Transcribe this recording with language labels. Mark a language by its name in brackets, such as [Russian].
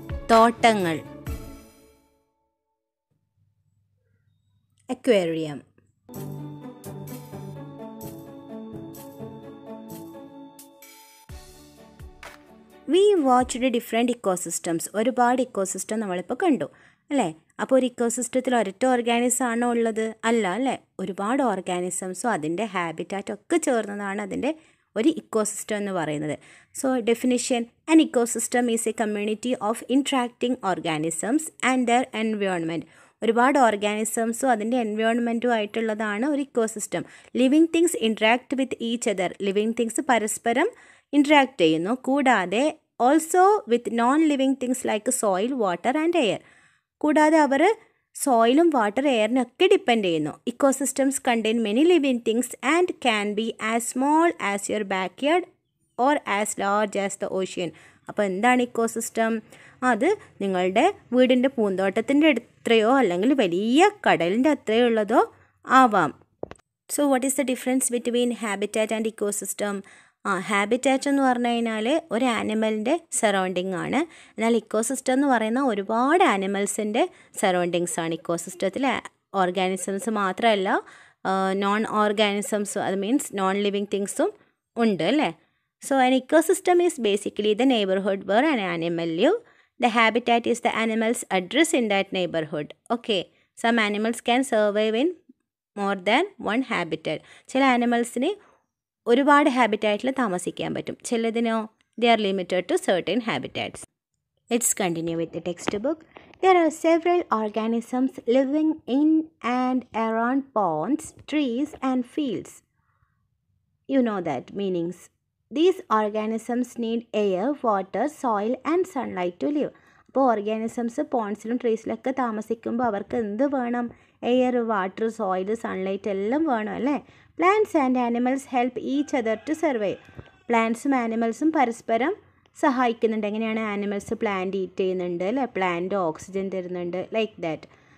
[Malayalam] തോട്ടങ്ങൾ. [English] Aquarium. We watched different ecosystems. [Malayalam] ഒരുപാട് ecosystem നമ്മളിപ്പോൾ കണ്ടു അല്ലേ? അപ്പോൾ ഒരു ഇക്കോസിസ്റ്റത്തിൽ ഒരൊറ്റ ഓർഗാനിസം ആണോ ഉള്ളത്? അല്ല അല്ലേ? ഒരുപാട് ഓർഗാനിസംസും അതിൻ്റെ ഹാബിറ്റാറ്റൊക്കെ ചേർന്നതാണ് അതിൻ്റെ ഒരു ഇക്കോസിസ്റ്റം എന്ന് പറയുന്നത്. [English] so definition: an ecosystem is a community of interacting organisms and their environment [Malayalam] ഒരുപാട് ഓർഗാനിസംസും അതിൻ്റെ എൻവയോൺമെൻറ്റും ആയിട്ടുള്ളതാണ് ഒരു ecosystem. [English] Living things interact with each other. [Malayalam] Living things പരസ്പരം ഇൻട്രാക്ട് ചെയ്യുന്നു. [English] കൂടാതെ also with non living things like soil, water and air. [Malayalam] കൂടാതെ അവർ സോയിലും water എയറിനൊക്കെ depend ചെയ്യുന്നു. [English] Ecosystems contain many living things and can be as small as your backyard or as large as the ocean. [Malayalam] അപ്പോൾ എന്താണ് ecosystem? അത് നിങ്ങളുടെ വീടിൻ്റെ പൂന്തോട്ടത്തിൻ്റെ അത്രയോ അല്ലെങ്കിൽ വലിയ കടലിൻ്റെ അത്രയോ ഉള്ളതോ ആവാം. [English] So what is the difference between habitat and ecosystem? [Malayalam] Habitat എന്ന് പറഞ്ഞു കഴിഞ്ഞാൽ ഒരു ആനിമലിൻ്റെ സറൗണ്ടിങ് ആണ്. എന്നാൽ ഇക്കോസിസ്റ്റം എന്ന് പറയുന്ന ഒരുപാട് ആനിമൽസിൻ്റെ സറൗണ്ടിങ്സ് ആണ്. ഇക്കോസിസ്റ്റത്തിൽ ഓർഗാനിസംസ് മാത്രമല്ല, നോൺ ഓർഗാനിസംസ്, അത് മീൻസ് നോൺ ലിവിങ് തിങ്സും ഉണ്ട് അല്ലേ. [English] So an ecosystem is basically the neighborhood where an animal live. The habitat is the animal's address in that neighborhood. Okay. Some animals can survive in more than one habitat. [Malayalam] ചില ആനിമൽസിന് ഒരുപാട് ഹാബിറ്റാറ്റിൽ താമസിക്കാൻ പറ്റും. [English] ചിലതിനോ they are limited to certain habitats. Let's continue with the textbook. There are several organisms living in and around ponds, trees and fields. You know that meanings. These organisms need air, water, soil and sunlight to live. [Malayalam] അപ്പോൾ organisms പോൺസിലും ട്രീസിലൊക്കെ താമസിക്കുമ്പോൾ അവർക്ക് എന്ത് വേണം? Air, water, soil, sunlight എല്ലാം വേണം അല്ലേ. [English] Plants and animals help each other to survive. [Malayalam] പ്ലാന്റ്സും ആനിമൽസും പരസ്പരം സഹായിക്കുന്നുണ്ട്. എങ്ങനെയാണ്? ആനിമൽസ് പ്ലാന്റ് ഈറ്റ് ചെയ്യുന്നുണ്ട് അല്ലേ, പ്ലാന്റ് ഓക്സിജൻ തരുന്നുണ്ട്, [English] Like that.